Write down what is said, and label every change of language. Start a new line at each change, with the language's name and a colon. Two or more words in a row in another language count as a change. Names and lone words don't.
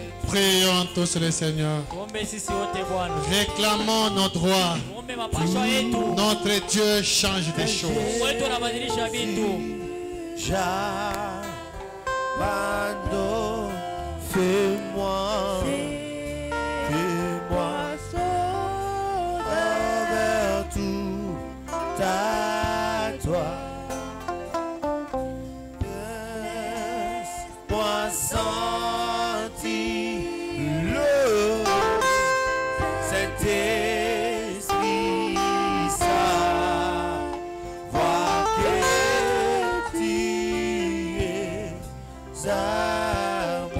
French: Prions tous le Seigneur.
Swahili: tuombe sisi wote Bwana,
French: Réclamons nos droits.
Swahili: tuombe mapasho yetu.
French: Notre Dieu change des choses.
Swahili: Mungu wetu anabadilisha vitu.
French: J'abandonne, fais-moi, fais-moi envers tout à toi. Laisse-moi sentir le Saint-Esprit savoir que tu es à moi.